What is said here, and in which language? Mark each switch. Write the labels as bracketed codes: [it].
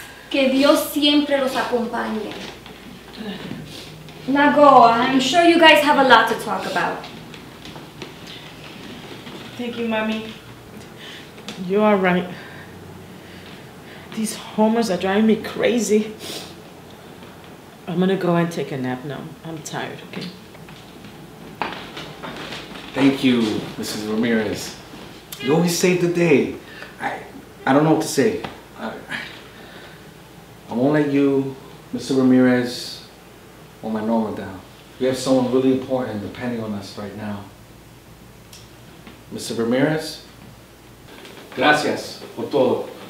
[es] Que Dios siempre los acompañe. [en] Now go, I'm sure you guys have a lot to talk about. Thank you, Mommy. You are right. These homers are driving me crazy. I'm gonna go and take a nap now. I'm tired, okay? Thank you, Mrs. Ramirez. You always save the day. I don't know what to say. I won't let you, Mr. Ramirez, or my Norma down. We have someone really important depending on us right now. Mr. [es] Ramirez, gracias por todo.